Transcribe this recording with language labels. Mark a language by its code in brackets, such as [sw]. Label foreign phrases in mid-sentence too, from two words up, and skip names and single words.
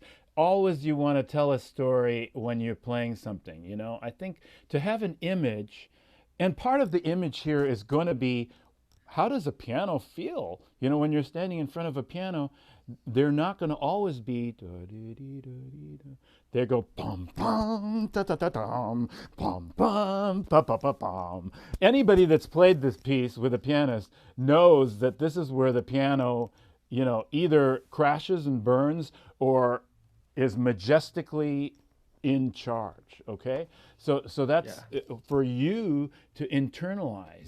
[en] Always you want to tell a story when you're playing something, I think to have an image, and part of the image here is going to be how does a piano feel? When you're standing in front of a piano, they're not going to always be. They go pum pum ta ta ta dum pum pum pa pa pa pum. Anybody that's played this piece with a pianist knows that this is where the piano, either crashes and burns or is majestically in charge. Okay, so that's Yeah. for you to internalize.